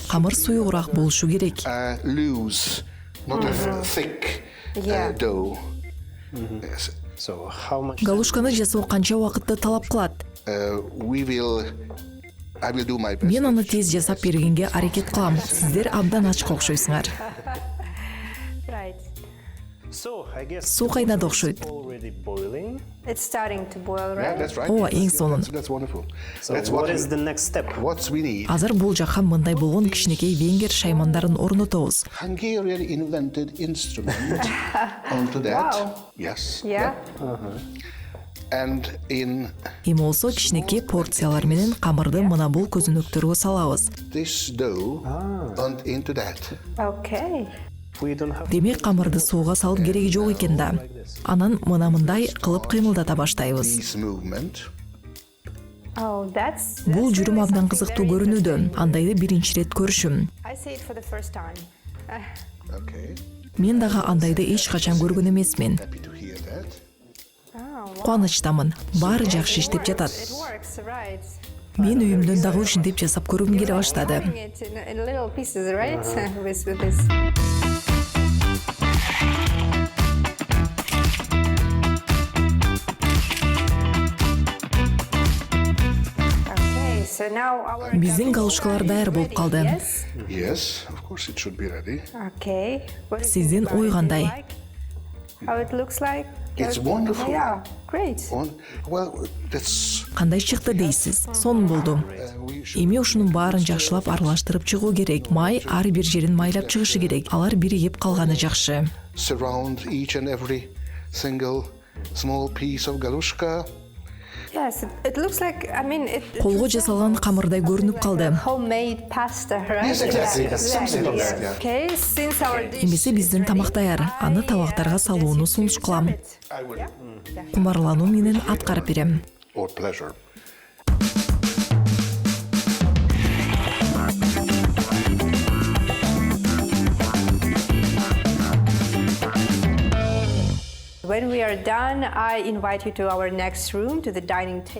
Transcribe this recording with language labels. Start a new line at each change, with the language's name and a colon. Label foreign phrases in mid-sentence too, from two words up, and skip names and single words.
Kyrgyz: Камыр суюгураак болушу керек.
English: loose, not a thick Yeah. dough. Yes. So how much?
Kyrgyz: Галушканы жасоо канча убакытты талап кылат?
English: I will do my best.
Kyrgyz: Мен аны тез жасап бергенге аракет кылам. Сиздер абдан ачык окшойсуңар.
English: Right. So I guess
Kyrgyz: Суу кайнады окшойт.
English: already boiling. It's starting to boil, Yeah, right? that's right.
Kyrgyz: Ооба, эң сонун.
English: That's wonderful. So That's what is the next step? what we need.
Kyrgyz: Азыр бул жакка мындай болгон кичинекей венгер шаймандарын орнотобуз.
English: Hungarian invented instrument onto that. Wow. Yes. Yeah. And in
Kyrgyz: Эми болсо кичинекей порциялар менен камырды мына бул көзөнөктөргө салабыз.
English: this dough and into that. Okay. We don't have.
Kyrgyz: Демек камырды сууга салып кереги жок экен да. Анан мына мындай кылып кыймылдата баштайбыз.
English: This movement. Oh, that's.
Kyrgyz: Бул
English: that's
Kyrgyz: жүрүм
English: really
Kyrgyz: абдан
English: something
Kyrgyz: кызыктуу
English: very
Kyrgyz: көрүнүүдө.
English: interesting.
Kyrgyz: Андайды биринчи ирет көрүшүм.
English: I see it for the first time. Okay.
Kyrgyz: Мен дагы андайды эч качан көргөн эмесмин.
English: Happy to hear that. Oh, wow.
Kyrgyz: Кубанычтамын. Баары жакшы
English: It
Kyrgyz: иштеп
English: works,
Kyrgyz: жатат.
English: It works, right.
Kyrgyz: Мен үйүмдөн дагы ушинтип жасап көргүм келе баштады.
English: Cutting it in little pieces, right? With this. Okay, so now our.
Kyrgyz: Биздин галушкалар даяр болуп калды.
English: Yes. Yes, of course it should be ready. Okay. What is
Kyrgyz: Сиздин
English: it
Kyrgyz: ой кандай?
English: like? How it looks like? It's wonderful. Yeah, great. Well, that's
Kyrgyz: Кандай чыкты дейсиз? Сонун болду.
English: we should
Kyrgyz: Эми ушунун баарын жакшылап аралаштырып чыгуу керек. Май ар бир жерин майлап чыгышы керек. Алар биригип калганы жакшы.
English: surround each and every single small piece of galushka. Yes, it looks like. I mean, it.
Kyrgyz: Колго жасалган камырдай көрүнүп калды.
English: Homemade pasta, right? Yes, exactly. Yeah, Something like that, exactly. yeah. Okay, since our dish.
Kyrgyz: Эмесе биздин тамак даяр. Аны табактарга салууну сунуш кылам.
English: I will,
Kyrgyz: Кумарлануу менен аткарып берем.
English: or pleasure. When we are done, I invite you to our next room, to the dining table.